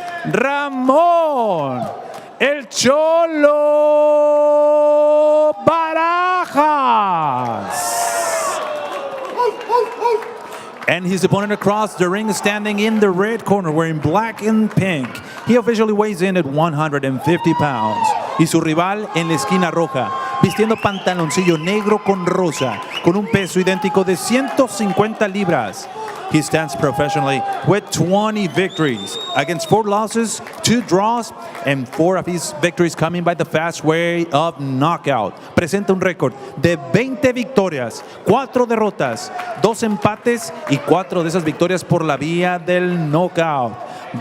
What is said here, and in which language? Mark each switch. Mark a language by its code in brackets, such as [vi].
[en] Ramón El Cholo Barajas. And his opponent across the ring standing in the red corner wearing black and pink. He officially weighs in at 150 pounds. [es] Y su rival en la esquina roja, vistiendo pantaloncillo negro con rosa, con un peso idéntico de 150 libras. [en] He stands professionally with 20 victories against 4 losses, 2 draws, and 4 of his victories coming by the fast way of knockout. [es] Presenta un récord de 20 victorias, 4 derrotas, 2 empates y 4 de esas victorias por la vía del knockout.